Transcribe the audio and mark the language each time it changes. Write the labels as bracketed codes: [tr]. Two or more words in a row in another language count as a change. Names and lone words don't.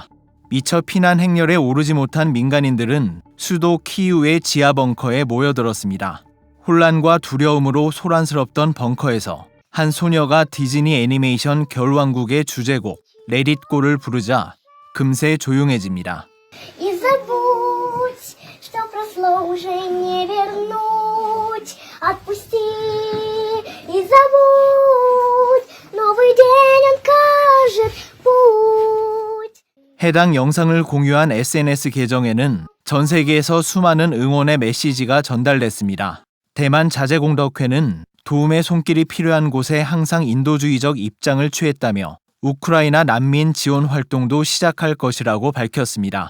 [ko] 미처 피난 행렬에 오르지 못한 민간인들은 수도 키이우의 지하 벙커에 모여들었습니다. 혼란과 두려움으로 소란스럽던 벙커에서 한 소녀가 디즈니 애니메이션 겨울왕국의 주제곡 Let It Go를 부르자 금세 조용해집니다. [ru] И забудь, что прошло уже не вернуть. Отпусти и забудь. Новый день укажет путь. [ko] 해당 영상을 공유한 SNS 계정에는 전 세계에서 수많은 응원의 메시지가 전달됐습니다. 대만 자재공덕회는 도움의 손길이 필요한 곳에 항상 인도주의적 입장을 취했다며 우크라이나 난민 지원 활동도 시작할 것이라고 밝혔습니다.